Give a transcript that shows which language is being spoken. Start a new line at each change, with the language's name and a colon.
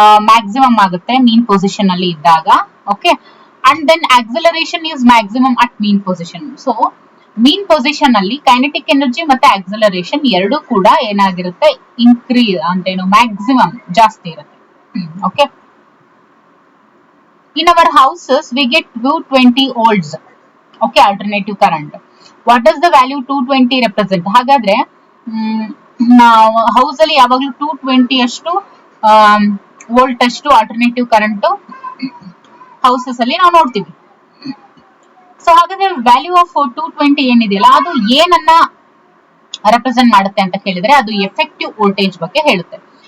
Kannada: Maximum ಆಗುತ್ತೆ ಮೀನ್ position ಅಲ್ಲಿ ಇದ್ದಾಗ.
English: Okay, and then acceleration is maximum at mean position.
Kannada: So mean position ಅಲ್ಲಿ kinetic energy ಮತ್ತೆ acceleration ಎರಡೂ ಕೂಡ ಏನಾಗಿರುತ್ತೆ? ಇನ್ಕ್ರೀಸ್ ಅಂತೇನು ಮ್ಯಾಕ್ಸಿಮಮ್ ಜಾಸ್ತಿ ಇರುತ್ತೆ.
English: Okay, in our houses we get 220 volts. okay, alternative current. what does the value 220 represent?
Kannada: ಹಾಗಾದ್ರೆ ನಾವು ಹೌಸ್ ಅಲ್ಲಿ ಯಾವಾಗಲೂ 220 ಅಷ್ಟು ವೋಲ್ಟ್ ಅಷ್ಟು ಆಲ್ಟರ್ನೇಟಿವ್ ಕರೆಂಟ್ ಹೌಸಸ್ ಅಲ್ಲಿ ನಾವು ನೋಡ್ತೀವಿ. ಸೊ ಹಾಗಾದ್ರೆ ವ್ಯಾಲ್ಯೂ ಆಫ್ 220 ಏನಿದೆಯಲ್ಲ ಅದು ಏನನ್ನ ರೆಪ್ರೆಸೆಂಟ್ ಮಾಡುತ್ತೆ ಅಂತ ಕೇಳಿದ್ರೆ ಅದು ಎಫೆಕ್ಟಿವ್ ವೋಲ್ಟೇಜ್ ಬಗ್ಗೆ ಹೇಳುತ್ತೆ.